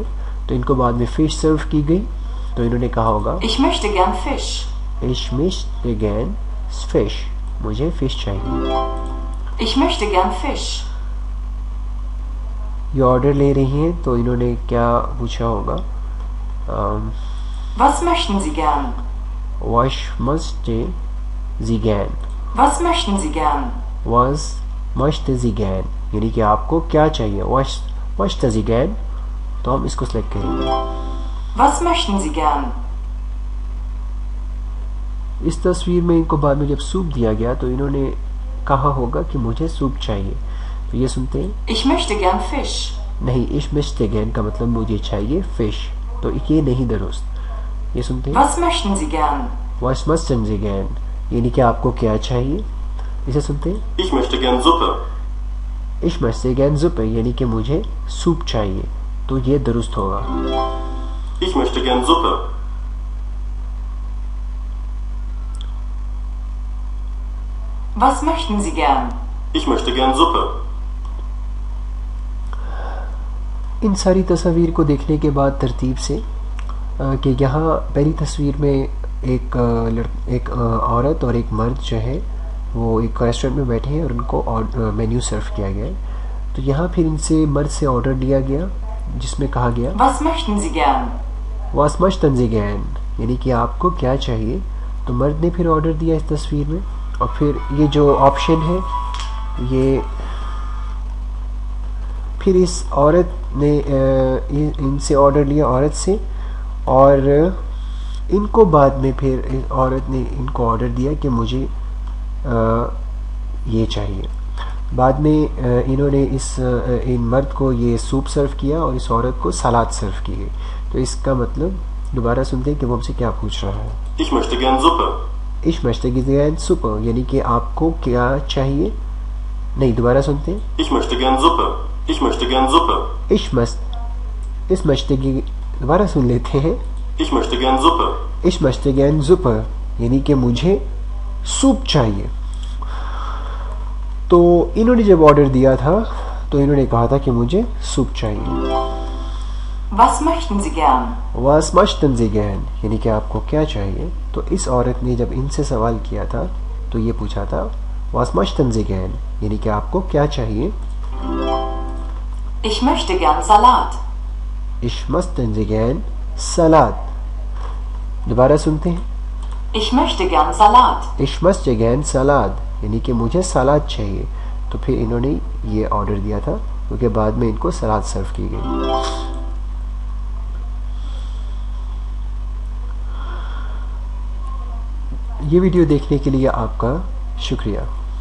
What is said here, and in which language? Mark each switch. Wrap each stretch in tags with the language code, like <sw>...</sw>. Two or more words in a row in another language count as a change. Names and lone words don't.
<hi>तो इनको बाद में</hi> <en>fish serve</en> <hi>की गई, तो इन्होंने कहा होगा</hi> <de>Ich möchte gern Fisch. Ich möchte gern Fisch,</de> <hi>मुझे फिश चाहिए।</hi> <de>Ich möchte gern Fisch.</de> <hi>ये ऑर्डर ले रही हैं, तो इन्होंने क्या पूछा होगा,</hi> <de>Was möchten Sie gern? Was möchte Sie gern, Was möchten Sie gern? Was möchte Sie gern,</de> <hi>यानी कि आपको क्या चाहिए।</hi> <de>Was möchte Sie gern,</de> <hi>तो हम इसको सिलेक्ट करेंगे।</hi> <de>Was möchten Sie gern?</de> <hi>इस तस्वीर में इनको बाद में जब सूप दिया गया, तो इन्होंने कहा होगा कि मुझे सूप चाहिए। तो ये सुनते हैं,</hi> <de>Ich möchte gern Fisch.</de> <hi>नहीं,</hi> <de>ich möchte gern</de> <hi>का मतलब मुझे चाहिए फिश, तो ये नहीं दुरुस्त। ये सुनते हैं,</hi> <de>Was möchten Sie gern? Was möchten Sie gern,</de> <hi>यानी कि आपको क्या चाहिए। इसे सुनते हैं,</hi> <de>Ich möchte gern Suppe. Ich möchte gern Suppe,</de> <hi>यानी कि मुझे सूप चाहिए, तो ये दुरुस्त होगा।</hi> <de>Ich möchte gern Suppe. Was möchten Sie gern? Ich möchte gern Suppe.</de> <hi>इन सारी तस्वीर को देखने के बाद तरतीब से कि यहाँ पहली तस्वीर में एक औरत और एक मर्द जो है वो एक रेस्टोरेंट में बैठे हैं और उनको</hi> <en>menu serve</en> <hi>किया गया है। तो यहाँ फिर इनसे मर्द से ऑर्डर लिया गया, जिसमें कहा गया</hi> <de>Was möchten Sie gern? Was möchten Sie gern,</de> <hi>यानी कि आपको क्या चाहिए। तो मर्द ने फिर ऑर्डर दिया इस तस्वीर में, और फिर ये जो ऑप्शन है, ये फिर इस औरत ने इनसे ऑर्डर लिया, औरत से, और इनको बाद में फिर इस औरत ने इनको ऑर्डर दिया कि मुझे ये चाहिए। बाद में इन्होंने इन मर्द को ये</hi> <en>soup serve</en> <hi>किया और इस औरत को</hi> <en>salad serve</en> <hi>की गई। तो इसका मतलब दोबारा सुनते हैं कि वो हमसे क्या पूछ रहा है।</hi> <de>Ich möchte gern Suppe. Ich möchte gern Suppe,</de> <hi>यानी कि आपको क्या चाहिए। नहीं, दोबारा सुनते हैं,</hi> <de>Ich möchte gern Suppe. Ich möchte gern Suppe. Ich möchte</de> <hi>दोबारा सुन लेते हैं,</hi> <de>Ich möchte gern Suppe. Ich möchte gern Suppe,</de> <hi>यानी कि मुझे सूप चाहिए। तो इन्होंने जब ऑर्डर दिया था, तो इन्होंने कहा था कि मुझे सूप चाहिए।</hi> <de>Was möchten Sie gern? Was möchten Sie gern,</de> <hi>यानी कि आपको क्या चाहिए। तो इस औरत ने जब इनसे सवाल किया था, तो ये पूछा था</hi> <de>Was möchten Sie gern,</de> <hi>यानी कि आपको क्या चाहिए।</hi> <de>Ich möchte gern Salat. Ich möchten Sie gern Salat,</de> <hi>दोबारा सुनते हैं,</hi> <de>Ich möchte gern Salat. Ich möchte gern Salat,</de> <hi>यानी कि मुझे सलाद चाहिए। तो फिर इन्होंने ये ऑर्डर दिया था, क्योंकि बाद में इनको</hi> <en>salad serve</en> <hi>की गई। ये वीडियो देखने के लिए आपका शुक्रिया।</hi>